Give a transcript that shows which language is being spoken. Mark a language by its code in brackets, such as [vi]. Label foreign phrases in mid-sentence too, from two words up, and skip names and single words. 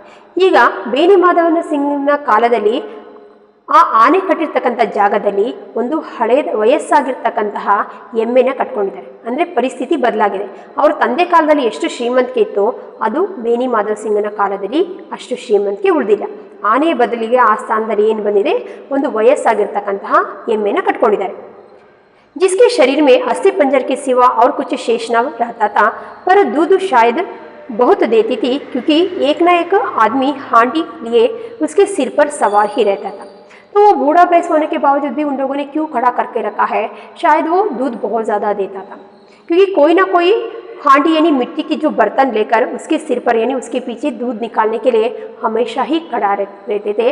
[kn] ಈಗ ಬೇನಿ ಮಾಧವನ ಸಿಂಗ್ನ ಕಾಲದಲ್ಲಿ ಆ ಆನೆ ಕಟ್ಟಿರ್ತಕ್ಕಂಥ ಜಾಗದಲ್ಲಿ ಒಂದು ವಯಸ್ಸಾಗಿರ್ತಕ್ಕಂತಹ ಎಮ್ಮೆನ ಕಟ್ಕೊಂಡಿದ್ದಾರೆ. ಅಂದರೆ ಪರಿಸ್ಥಿತಿ ಬದಲಾಗಿದೆ. ಅವ್ರ ತಂದೆ ಕಾಲದಲ್ಲಿ ಎಷ್ಟು ಶ್ರೀಮಂತಿಕೆ ಇತ್ತು ಅದು ಬೇನಿ ಮಾಧವ್ ಸಿಂಗನ ಕಾಲದಲ್ಲಿ ಅಷ್ಟು ಶ್ರೀಮಂತಿಕೆ ಉಳಿದಿಲ್ಲ. ಆನೆ ಬದಲಿಗೆ ಆ ಸ್ಥಾನದಲ್ಲಿ ಏನು ಬಂದಿದೆ, ಒಂದು ವಯಸ್ಸಾಗಿರ್ತಕ್ಕಂತಹ ಎಮ್ಮೆನ ಕಟ್ಕೊಂಡಿದ್ದಾರೆ. [hi] जिसके शरीर में अस्थि पंजर के सिवा और कुछ शेष न रहता था, पर दूध शायद बहुत देती थी, क्योंकि एक न एक आदमी हांडी लिए उसके सिर पर सवार ही रहता था. तो वो बूढ़ा भैंस होने के बावजूद भी उन लोगों ने क्यों खड़ा करके रखा है, शायद वो दूध बहुत ज़्यादा देता था, क्योंकि कोई ना कोई हांडी यानी मिट्टी की जो बर्तन लेकर उसके सिर पर यानी उसके पीछे दूध निकालने के लिए हमेशा ही खड़ा रहते थे.